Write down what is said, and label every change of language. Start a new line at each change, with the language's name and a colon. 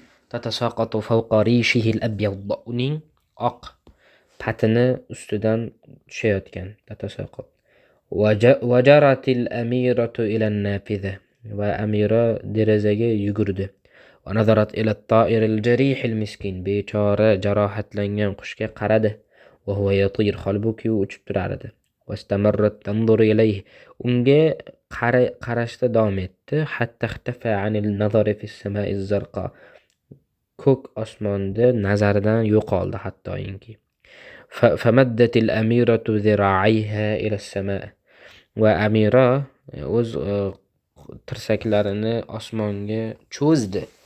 Arabic: Tatasaqatu fawqa rishihi al-abyad,
Uzbek: uning oq patini ustidan tushayotgan.
Arabic: Tatasaqat. Wajaratil amiratu ila an-nafiza,
Uzbek: va amira derazaga yugurdi.
Arabic: ونظرت إلى الطائر الجريح المسكين,
Uzbek: bechora jarohatlangan qushga qaradi.
Arabic: وهو يطير,
Uzbek: holbuki u uchib turar edi.
Arabic: واستمرت تنظر إليه,
Uzbek: unga qarashda davom etdi.
Arabic: حتى اختفى عن النظر في السماء الزرقاء,
Uzbek: ko'k osmonda nazardan yo'qoldi hattoyinki.
Arabic: فمدت الأميرة ذراعيها إلى السماء,
Uzbek: va amira o'z tirsaklarini osmonga cho'zdi.